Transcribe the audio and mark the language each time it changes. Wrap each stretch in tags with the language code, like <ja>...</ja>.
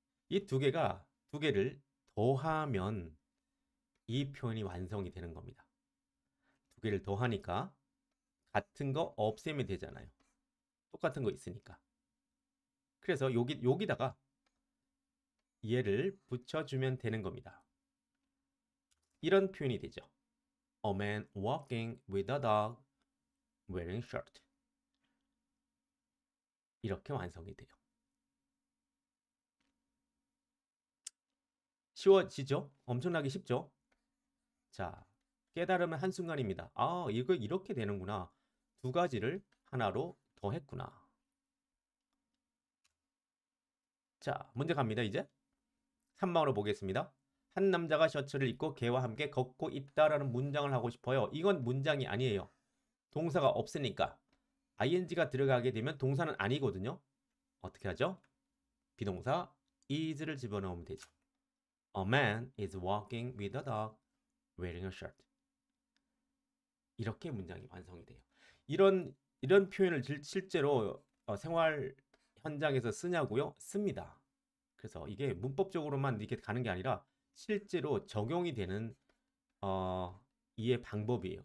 <ko>이 두 개를 더하면 이 표현이 완성이 되는 겁니다. 두 개를 더하니까 같은 거 없애면 되잖아요. 똑같은 거 있으니까. 그래서 여기다가 얘를 붙여주면 되는 겁니다. 이런 표현이 되죠.</ko> <en>A man walking with a dog wearing shirt.</en> <ko>이렇게 완성이 돼요. 쉬워지죠? 엄청나게 쉽죠? 자, 깨달으면 한순간입니다. 아, 이거 이렇게 되는구나. 두 가지를 하나로 더했구나. 자, 문제 갑니다, 이제. 3번으로 보겠습니다. 한 남자가 셔츠를 입고 개와 함께 걷고 있다라는 문장을 하고 싶어요. 이건 문장이 아니에요. 동사가 없으니까. ing가 들어가게 되면 동사는 아니거든요. 어떻게 하죠? 비동사 is를 집어넣으면 되죠.</ko> <en>A man is walking with a dog wearing a shirt.</en> <ko>이렇게 문장이 완성이 돼요. 이런 표현을 실제로 생활 현장에서 쓰냐고요? 씁니다. 그래서 이게 문법적으로만 이렇게 가는 게 아니라 실제로 적용이 되는 이해 방법이에요.</ko>